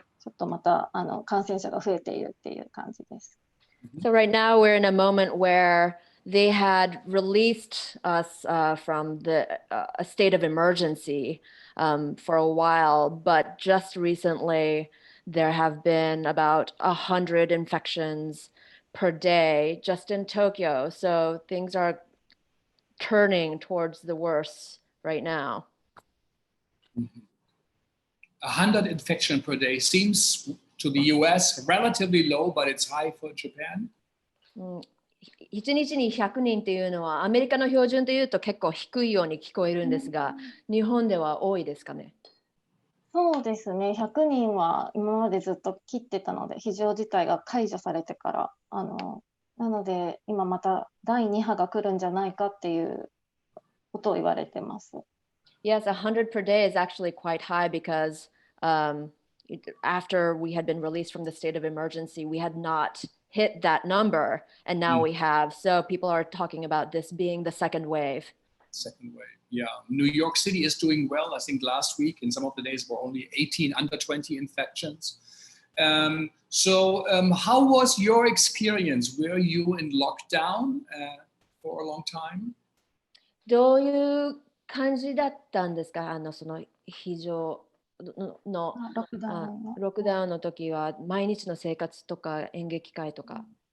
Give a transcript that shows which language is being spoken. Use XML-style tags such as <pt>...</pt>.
<ja>ちょっとまた感染者が増えているっていう感じです。</ja> <en>So right now we're in a moment where they had released us from a state of emergency for a while, but just recently there have been about 100 infections per day just in Tokyo. So things are turning towards the worse right now. 100 infections per day seems to the US relatively low, but it's high for Japan.</en> <ja>1日に100人っていうのはアメリカの標準でいうと結構低いように聞こえるんですが、日本では多いですかね？そうですね、100人は今までずっと切ってたので、非常事態が解除されてからなので今また第2波が来るんじゃないかっていうことを言われてます。</ja> <en>Yes, 100 per day is actually quite high because after we had been released from the state of emergency, we had not hit that number, and now we have. So people are talking about this being the second wave. Second wave, yeah. New York City is doing well. I think last week, in some of the days, were only 18 under 20 infections. So how was your experience? Were you in lockdown for a long time?</en> <ja>どういう感じだったんですか？その非常のロックダウンの時は毎日の生活とか演劇会とか。</ja>